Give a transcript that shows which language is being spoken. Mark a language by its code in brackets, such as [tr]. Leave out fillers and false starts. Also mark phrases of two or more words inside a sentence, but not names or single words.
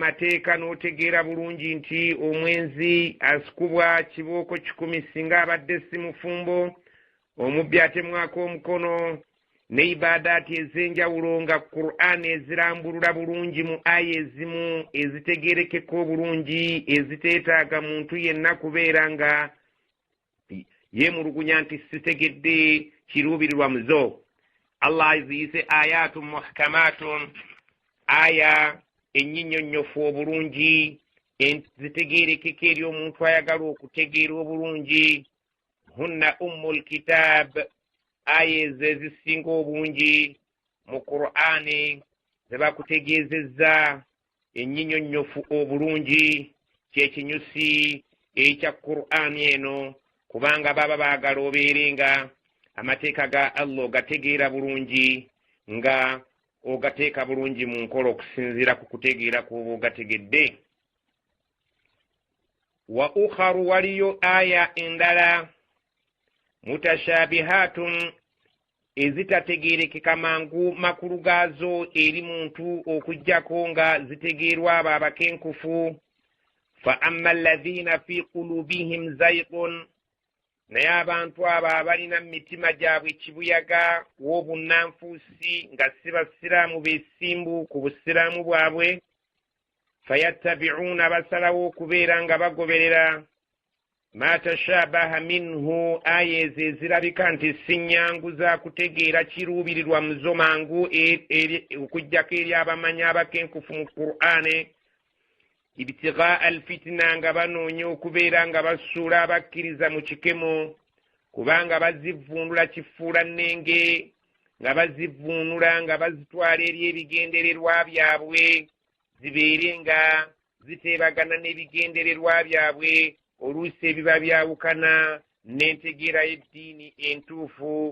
[lg] mateeka n'otegeera bulungi nti omwenzi asikubwa kibooko 10 singa abadde si mufumbo, omubbi atemwako omukono, ne ibadaati ez'enjawulo nga Qur'an ezirambulula bulungi mu aya ezimu ezitegeerekeka obulungi eziteetaaga muntu yenna kubeera nga yeemulugunya nti sitegedde kiruubirirwa muzo. Allah aziyise [ar] آيات محكمات, [lg] aya ennyinnyonnyofu obulungi zitegeerekeka eri omuntu ayagala okutegeera obulungi. [ar] هن أم الكتاب, [lg] aya ezo ezisinga obungi mu Qur'ani zebakutegeezezza ennyinnyonnyofu obulungi kyekinyusi ekya Qur'ani eno, kubanga baba baagala obeerenga amateeka ga Allah ogategeera bulungi nga ogateeka bulungi mu nkola okusinziira ku kutegeera kw'oba ogategedde. [ar] وأخر, [lg] waliyo aya endala mutashabihatun ezitategeerekeka mangu makulu gaazo eri muntu okujjako nga zitegeerwa abo abakenkufu. [ar] فأما الذين في قلوبهم زيغ, [lg] naye abantu abo abalina mitima gyabwe kibuyaga w'obunnanfuusi nga si basiraamu beesimbu ku busiraamu bwabwe. Fayattabi'una, basalawo okubeera nga bagoberera [ar] ما تشابه منه, [lg] aya ezo ezirabika nti si nnyangu za kutegeera kiruubirirwa muzo mangu okujjako eri abamanyi abakenkufu mu Qur'ani. [ar] ابتغاء الفتنة, [lg] nga banoonya okubeera nga basuula abakkiriza mu kikemo, kubanga bazivvuunula kifuula nnenge, nga bazivvuunula nga bazitwala eri ebigendererwa byabwe zibeere nga ziteebagana n'ebigendererwa byabwe, oluusi ebiba byawukana n'entegeera y'eddiini entuufu.